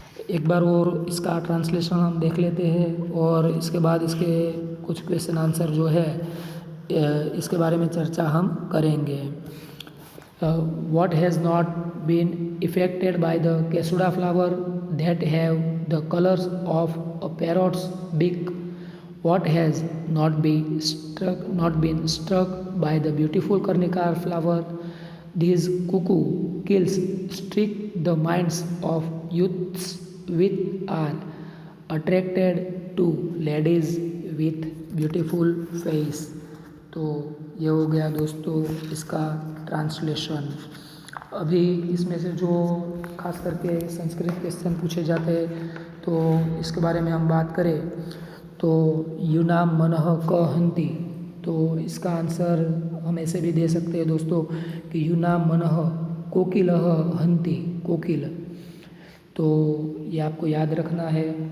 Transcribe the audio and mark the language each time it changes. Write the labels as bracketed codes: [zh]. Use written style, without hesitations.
[hi] एक बार और इसका ट्रांसलेशन हम देख लेते हैं, और इसके बाद इसके कुछ क्वेश्चन आंसर जो है इसके बारे में चर्चा हम करेंगे। [en] What has not been affected by the Kesuda flower that have the colors of a parrot's beak? What has not been struck by the beautiful Karnika flower? This cuckoo kills streak the minds of youths which are attracted to ladies with beautiful face. [hi] तो ये हो गया दोस्तों इसका translation. अभी इसमें से जो खास करके संस्कृत क्वेश्चन पूछे जाते हैं, तो इसके बारे में हम बात करें तो [sa] यूनाम मनः क हंति, [hi] तो इसका आंसर हम ऐसे भी दे सकते हैं दोस्तों कि [sa] यूनाम मनः कोकिलः हंति, [hi] कोकिल, तो ये आपको याद रखना है।